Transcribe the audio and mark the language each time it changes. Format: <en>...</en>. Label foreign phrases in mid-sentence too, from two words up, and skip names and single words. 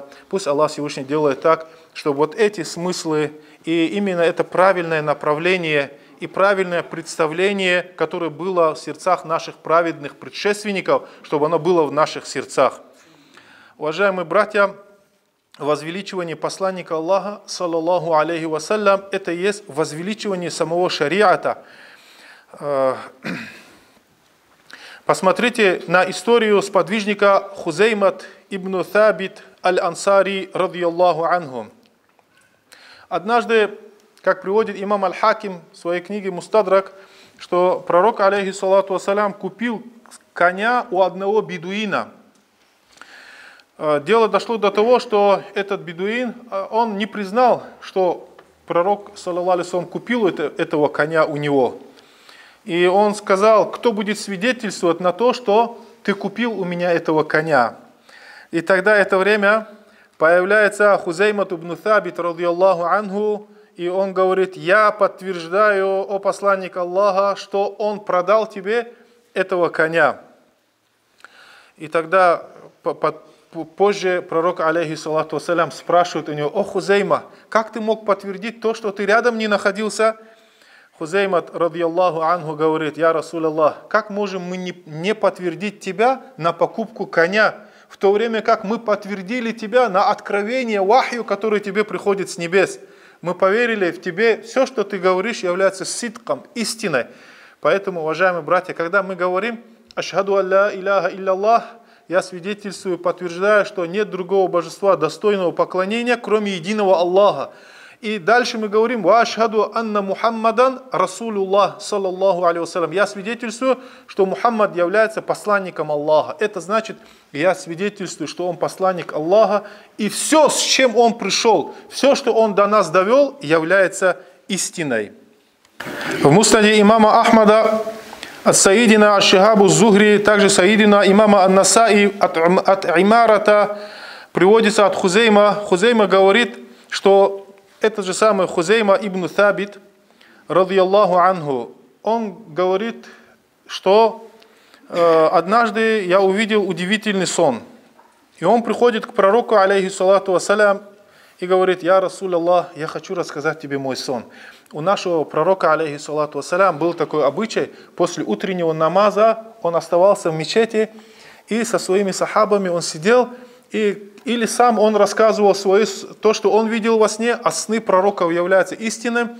<ru>Пусть Аллах Всевышний делает так, чтобы вот эти смыслы и именно это правильное направление и правильное представление, которое было в сердцах наших праведных предшественников, чтобы оно было в наших сердцах. Уважаемые братья, возвеличивание посланника Аллаха,</ru> <ar>صلى الله عليه وسلم,</ar> <ru>это и есть возвеличивание самого шариата. Посмотрите на историю сподвижника Хузеймат ибн Табит аль-Ансари,</ru> <ar>رضي الله عنه.</ar> <ru>Однажды, как приводит имам Аль-Хаким в своей книге Мустадрак, что пророк,</ru> <ar>عليه الصلاة والسلام,</ar> <ru>купил коня у одного бедуина. Дело дошло до того, что этот бедуин, он не признал, что пророк,</ru> <ar>صلى الله عليه وسلم,</ar> <ru>купил этого коня у него. И он сказал: кто будет свидетельствовать на то, что ты купил у меня этого коня? И тогда это время появляется Хузеймат ибн Табит,</ru> <ar>رضي الله عنه,</ar> <ru>и он говорит: я подтверждаю, о посланник Аллаха, что он продал тебе этого коня. И тогда позже пророк,</ru> <ar>عليه الصلاة والسلام,</ar> <ru>спрашивает у него: о Хузейма, как ты мог подтвердить то, что ты рядом не находился? Хузеймат,</ru> <ar>رضي الله عنه,</ar> <ru>говорит:</ru> <ar>يا رسول الله,</ar> <ru>как можем мы не подтвердить тебя на покупку коня, в то время как мы подтвердили тебя на откровение вахью, который тебе приходит с небес? Мы поверили в тебе, все, что ты говоришь, является сидком, истиной. Поэтому, уважаемые братья, когда мы говорим</ru> <ar>«أشهد أن لا إله إلا الله»,</ar> <ru>я свидетельствую, подтверждаю, что нет другого божества, достойного поклонения, кроме единого Аллаха. И дальше мы говорим</ru> <ar>«وأشهد أن محمدا رسول الله صلى الله عليه وسلم».</ar> <ru>Я свидетельствую, что Мухаммад является посланником Аллаха. Это значит, я свидетельствую, что он посланник Аллаха, и все, с чем он пришел, все, что он до нас довел, является истиной. В муснаде имама Ахмада от Саидина Аш-Шихабу Зухри, также Саидина имама Ан-Насаи от Имарата приводится от Хузейма. Хузейма говорит, что этот же самый Хузейма ибн Табит,</ru> <ar>رضي الله عنه,</ar> <ru>он говорит, что однажды я увидел удивительный сон. И он приходит к пророку,</ru> <ar>عليه الصلاة والسلام,</ar> <ru>и говорит:</ru> <ar>«يا رسول الله,</ar> <ru>я хочу рассказать тебе мой сон». У нашего пророка,</ru> <ar>عليه الصلاة والسلام,</ar> <ru>был такой обычай: после утреннего намаза он оставался в мечети, и со своими сахабами он сидел, или сам он рассказывал то, что он видел во сне, а сны пророков являются истинным.</ru>